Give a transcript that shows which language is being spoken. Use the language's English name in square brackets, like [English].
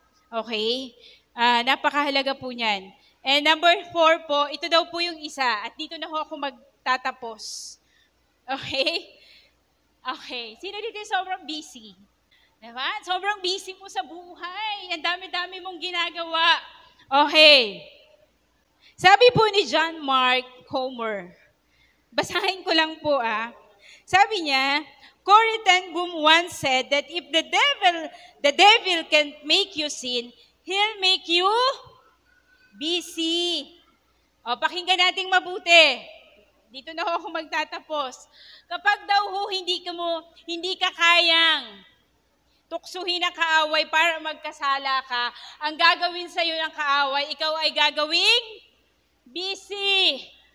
[Filipino] Okay? Napakahalaga po niyan. And number 4 po, ito daw po yung isa. At dito na ho ako magtatapos. Okay? Okay. Sino dito yung sobrang busy? Diba? Sobrang busy mo sa buhay. Ang dami-dami mong ginagawa. Okay. Sabi po ni John Mark Comer, basahin ko lang po Sabi niya, [English] Corrie ten Boom once said that if the devil can't make you sin, he'll make you busy. [Filipino] O, pakinggan nating mabuti. Dito na ako magtatapos. Kapag daw hindi ka kayang tuksuhin ang kaaway para magkasala ka, ang gagawin sa'yo ng kaaway, ikaw ay gagawing busy.